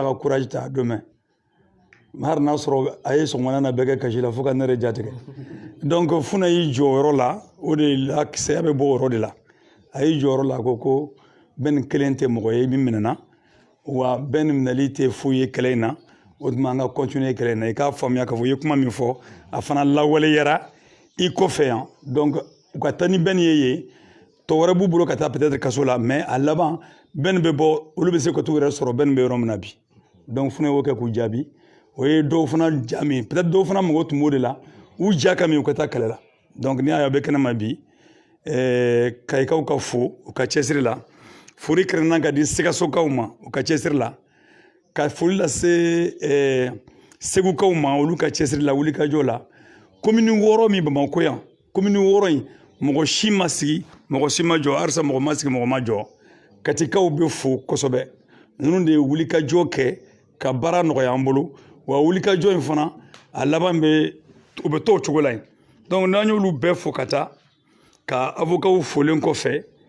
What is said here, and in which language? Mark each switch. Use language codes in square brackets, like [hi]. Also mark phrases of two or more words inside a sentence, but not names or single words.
[bm] ka courage ta a don mɛn hali n'a sɔrɔ a ye sɔgɔmada na bɛɛ kɛ kasi la fo ka ne yɛrɛ jatigɛ donc funɛ y'i jɔ o yɔrɔ la o de la kisɛya bɛ bɔ o yɔrɔ de la a y'i jɔ o yɔrɔ la ko bɛn kelen tɛ mɔgɔ ye min minɛna wa bɛn minɛli tɛ foyi ye kɛlɛ in na o tuma an ka continuer kɛlɛ in na i k'a faamuya k'a fɔ i ye kuma min fɔ a fana lawaleyara i kɔfɛ yan donc u ka taa ni bɛn ye yen tɔ wɛrɛ b'u bolo ka taa peut-être kaso la mais a laban bɛn bɛ bɔ olu bɛ se ka t'u yɛrɛ sɔrɔ bɛn bɛ yɔrɔ min na bi donc funɛ y'o kɛ k'u jaabi o ye dɔw fana ja min peut-être dɔw fana mago tun b'o de la u ja ka min u ka taa kɛlɛ la donc n'i y'a ye a bɛ kɛnɛ ma bi kayikaw ka fo u ka cɛsiri la foli kɛrɛnna ka di sikasokaw ma u ka cɛsiri la ka foli lase segukaw ma olu ka cɛsiri la wulikajɔ la commune 6 min Bamakɔ yan commune 6 in mɔgɔ si ma sigi mɔgɔ si ma jɔ halisa mɔgɔ ma sigi mɔgɔ ma jɔ katikaw bɛ fo kosɛbɛ ninnu de ye wulikajɔ kɛ ka baara nɔgɔya an bolo wa wulikajɔ in fana a laban bɛ u bɛ to o cogo la yen donc n'an y'olu bɛɛ fo ka taa ka avocaw folen kɔfɛ